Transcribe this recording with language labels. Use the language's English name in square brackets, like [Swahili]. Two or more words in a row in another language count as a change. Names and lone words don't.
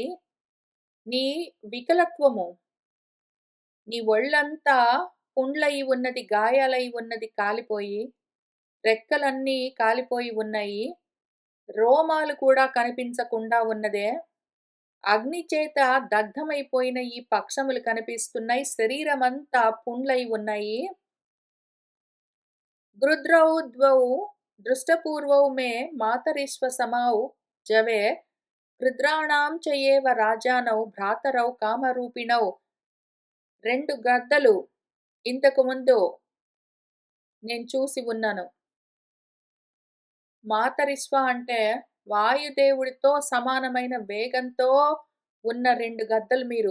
[Telugu] నీ వికలత్వము, నీ ఒళ్ళంతా పుండ్లయి ఉన్నది, గాయాలై ఉన్నది, కాలిపోయి, రెక్కలన్నీ కాలిపోయి ఉన్నాయి, రోమాలు కూడా కనిపించకుండా ఉన్నదే, అగ్ని చేత దగ్ధమైపోయిన ఈ పక్షములు కనిపిస్తున్నాయి, శరీరమంతా పుండ్లై ఉన్నాయి. [Sanskrit] गृध्रौ द्वौ दृष्टपूर्वौ मे मातरिश्वसमौ जवे गृध्राणां च एव राजानौ భ్రాతరౌ కామరూపిణౌ. [Telugu] 2 గద్దలు ఇంతకు ముందు నేను చూసి ఉన్నాను. మాతరిశ్వ అంటే వాయుదేవుడితో సమానమైన వేగంతో ఉన్న 2 గద్దలు మీరు.